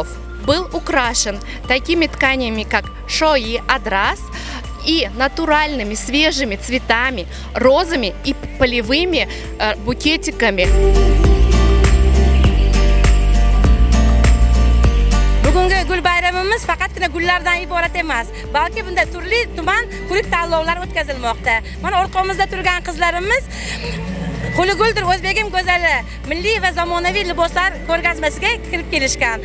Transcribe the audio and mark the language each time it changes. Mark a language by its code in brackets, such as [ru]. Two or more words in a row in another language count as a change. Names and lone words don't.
[ru] Был украшен такими тканями, как шои, адрас, и натуральными свежими цветами, розами и полевыми букетиками. [uz] Bugungi gul bayramimiz faqatgina gullardan iborat emas, balki bunda turli tuman ko'rik tanlovlar o'tkazilmoqda. Mana orqamizda turgan qizlarimiz Qo'li guldir o'zbegim go'zali milliy va zamonaviy liboslar ko'rgazmasiga kirib kelishgan.